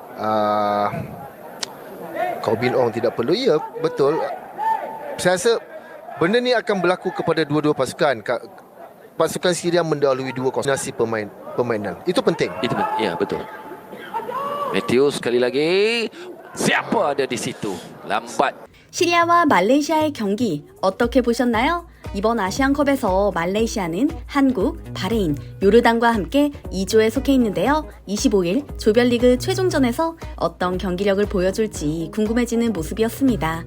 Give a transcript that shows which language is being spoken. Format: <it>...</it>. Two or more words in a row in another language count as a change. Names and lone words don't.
<ms>Corbin Ong tidak perlu. Ya, betul. Saya rasa benda ni akan berlaku kepada dua-dua pasukan. Pasukan Syria mendahului 2-0 nasi permainan. Itu penting. Ya, betul. Matthew sekali lagi. Siapa ada di situ? Lambat.</ms> <ko>시리아와 말레이시아의 경기 어떻게 보셨나요? 이번 아시안컵에서 말레이시아는 한국, 바레인, 요르단과 함께 2조에 속해 있는데요. 25일 조별리그 최종전에서 어떤 경기력을 보여줄지 궁금해지는 모습이었습니다.</ko>